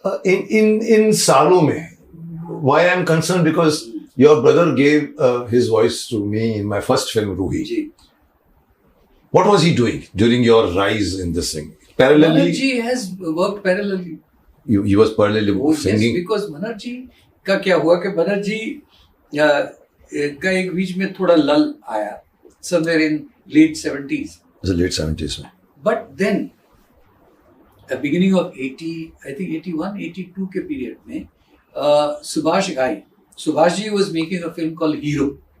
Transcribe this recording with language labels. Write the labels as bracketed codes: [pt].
[en] in [hi] सालों में, [en] why I am concerned because your brother gave his voice to me in my first film Ruhi. [hi] Ji. [en] What was he doing during your rise in this thing? Parallelly, Manoj has worked parallelly. he was parallelly Oh, yes, singing. [hi] because Manoj जी का क्या हुआ कि Manoj जी का एक बीच में थोड़ा लल आया, [en] somewhere in late 70s. The late 70s में. But then, beginning of 80, I think 81, 82 के period में, Subhash Ghai, Subhash ji was making a film called Hero.